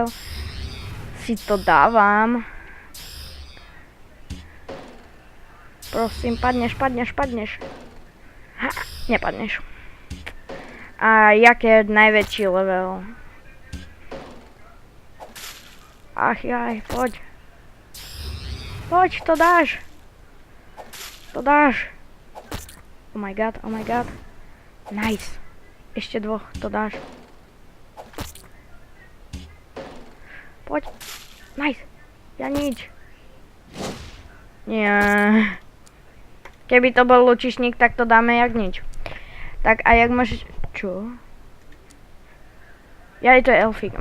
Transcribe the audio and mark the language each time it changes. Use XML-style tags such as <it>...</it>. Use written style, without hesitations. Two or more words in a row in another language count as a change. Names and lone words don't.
<sk>Si to dávam. Prosím, padneš. Ha, nepadneš. A jaké je najväčší level? Ach jaj, poď. Poď, to dáš.</sk> <en>Oh my god.</en> <sk>Nice. Ešte dvoch, to dáš. Poď. Nice. Ja nič. Nie. Keby to bol lučišník, tak to dáme jak nič. Tak a jak môžeš... Čo? Ja, to je elfík.</sk>